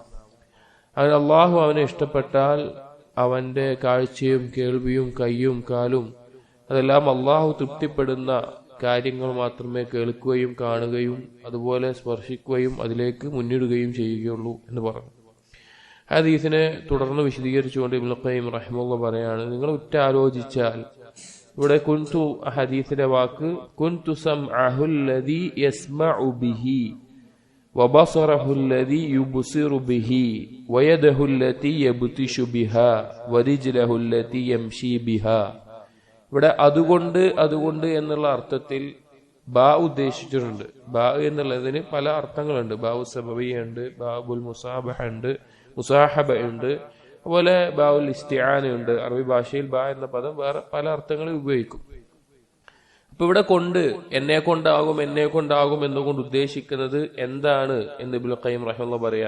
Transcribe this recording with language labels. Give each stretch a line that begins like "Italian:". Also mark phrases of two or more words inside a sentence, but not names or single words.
Malayalam: അള്ളാഹു അവനെ ഇഷ്ടപ്പെട്ടാൽ അവന്റെ കാഴ്ചയും കേൾവിയും കയ്യും കാലും അതെല്ലാം അള്ളാഹു തൃപ്തിപ്പെടുന്ന കാര്യങ്ങൾ മാത്രമേ കേൾക്കുകയും കാണുകയും അതുപോലെ സ്പർശിക്കുകയും അതിലേക്ക് മുന്നിടുകയും ചെയ്യുകയുള്ളൂ എന്ന് പറഞ്ഞു. ഹദീസിനെ തുടർന്ന് വിശദീകരിച്ചുകൊണ്ട് ഇബ്നുൽ ഖയ്യിം റഹിമഹുല്ലാഹ് പറയാണ്, നിങ്ങൾ ഉറ്റാലോചിച്ചാൽ ഇവിടെ കുൻതു ഹദീസിന്റെ വാക്ക്
Arabic: كنت سمعه الذي يسمع به وبصره الذي يبصر به ويده التي يبطش بها ورجله التي يمشي بها.
Malayalam: ഇവിടെ അതുകൊണ്ട് എന്നുള്ള അർത്ഥത്തിൽ ബാ ഉദ്ദേശിച്ചിട്ടുണ്ട്. ബാ എന്നുള്ളതിന് പല അർത്ഥങ്ങളുണ്ട്.
Arabic: باء السببية
Malayalam: ഉണ്ട്,
Arabic: باب المصاحبة
Malayalam: ഉണ്ട്, മുസാഹബ ഉണ്ട്, അതുപോലെ
Arabic: باء الاستعانة
Malayalam: ഉണ്ട്. അറബി ഭാഷയിൽ ബാ എന്ന പദം വേറെ പല അർത്ഥങ്ങളിൽ ഉപയോഗിക്കും. അപ്പൊ ഇവിടെ എന്നെ കൊണ്ടാകും എന്നുകൊണ്ട് ഉദ്ദേശിക്കുന്നത് എന്താണ് എന്ന് ഇബ്നുൽ ഖയ്യിം റഹിമഹുല്ലാഹ് പറയാ.